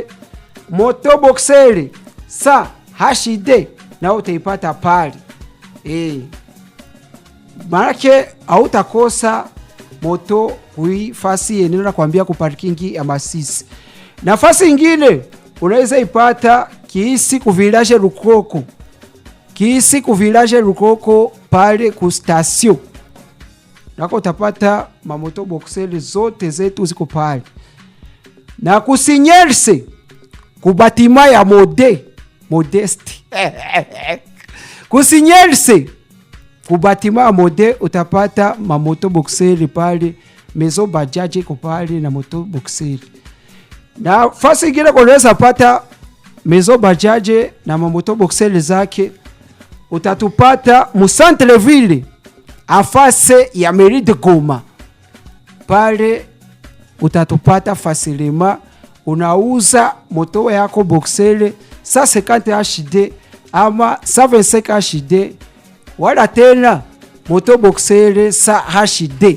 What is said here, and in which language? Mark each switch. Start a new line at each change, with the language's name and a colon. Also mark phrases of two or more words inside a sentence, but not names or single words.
Swahili: Moto boxer 100 HD na utaipata pale. Marake hautakosa moto kuifasi yenyewe na kuambia ku parking ya Masisi. Nafasi nyingine unaweza ipata Kiisi ku village Rukoko. Kiisi ku village Rukoko pale ku station. Nako utapata mamoto boxer zote zetu ziko pale. Na kusinyerse kubatima ya Modeste. Kusinyerse kubatima ya Mode utapata mamoto boxer pale, mezo bajaji iko pale na moto boxer. Na fasi ingine unaweza pata mezo bajaje na mamoto boxer zake utatupata mu
French: centre ville
Swahili: afase ya mairie de Goma. Pale utatupata fasilema. Unauza moto yako boxer 150 HD ama 125 HD wala tena moto boxer sa HD.